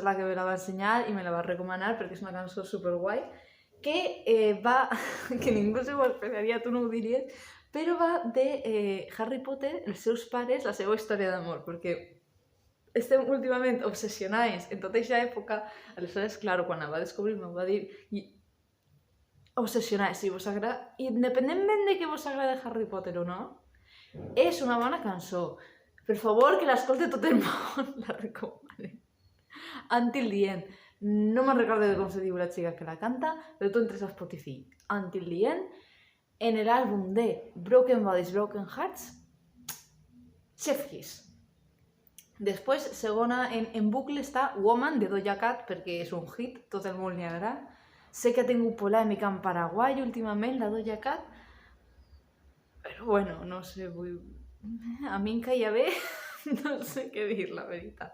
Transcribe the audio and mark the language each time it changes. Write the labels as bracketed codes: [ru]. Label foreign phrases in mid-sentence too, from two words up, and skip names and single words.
[ca] la que me la va ensenyar i me la va recomanar perquè és una cançó superguai, que va, que ningú se ho esperaria, tu no ho diries, però va de Harry Potter, els seus pares, la seva història d'amor, perquè estem últimament obsessionats en tota aquesta època, aleshores, clar, quan la va descobrir m'ho va dir, i obsessionats. Si vos agrada, independentment de que vos agrada Harry Potter o no, és una bona cançó. Per favor, que l'escolti tot el món, la recomano. Until the End. No me'n recordo de com se diu la xica que la canta, però tu entres a Spotify. Until the End, en l'àlbum de Broken Bodies, Broken Hearts, [en] Chef Kiss. [ca] Després, segona, en bucle està Woman, de Doja Cat, perquè és un hit, tot el món li agrada. Sé que ha tingut polèmica en Paraguai últimament, la Doja Cat, però bueno, no sé, a mi em caia bé, no sé què dir, la veritat.